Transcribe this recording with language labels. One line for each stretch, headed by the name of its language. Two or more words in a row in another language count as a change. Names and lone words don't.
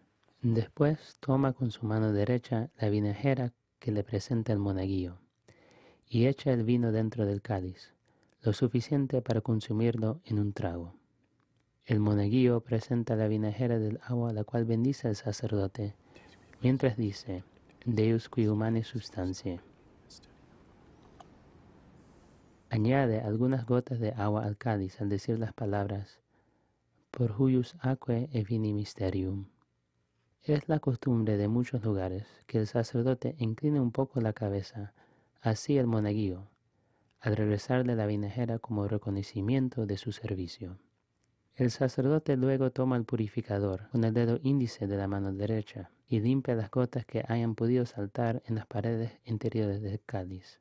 Spanish: Después toma con su mano derecha la vinagera que le presenta el monaguillo y echa el vino dentro del cáliz, lo suficiente para consumirlo en un trago. El monaguillo presenta la vinagera del agua, la cual bendice el sacerdote, mientras dice,
Latin: Deus qui humane substantiae.
Spanish: Añade algunas gotas de agua al cáliz al decir las palabras,
Latin: por huius aquae e vini mysterium.
Spanish: Es la costumbre de muchos lugares que el sacerdote incline un poco la cabeza hacia el monaguillo, al regresarle la vinagera como reconocimiento de su servicio. El sacerdote luego toma el purificador con el dedo índice de la mano derecha y limpia las gotas que hayan podido saltar en las paredes interiores del cáliz.